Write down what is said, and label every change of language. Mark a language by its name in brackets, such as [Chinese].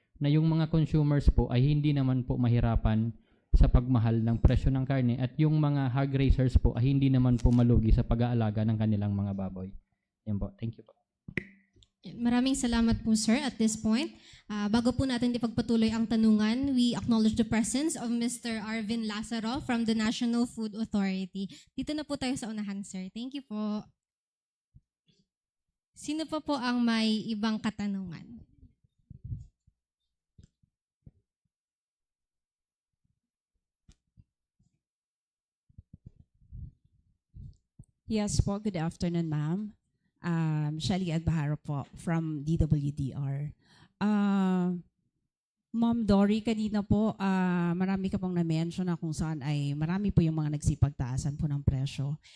[Filipino] Na yung mga consumers po ay hindi naman po mahirapan sa pagmahal ng presyo ng karne at yung mga hog raisers po ay hindi naman po malugi sa pag-aalaga ng kanilang mga baboy. Yan po. [English] Thank you [Filipino] po. Maraming salamat po, sir, [English] at this point. [Filipino] Bago po natin ipagpatuloy ang tanungan, [English] we acknowledge the presence of Mr. Arvin Lazaro from the National Food Authority. [Filipino] Dito na po tayo sa unahan, sir. [English] Thank you [Filipino] po. Sino pa po ang may ibang katanungan? [English] Yes po, good afternoon, ma'am. Shelly Adbaharo po from DWDR. [Filipino] Ma'am Dory, kanina po, marami ka pong na-mention na kung saan ay marami po yung mga nagsipagtaasan po ng presyo.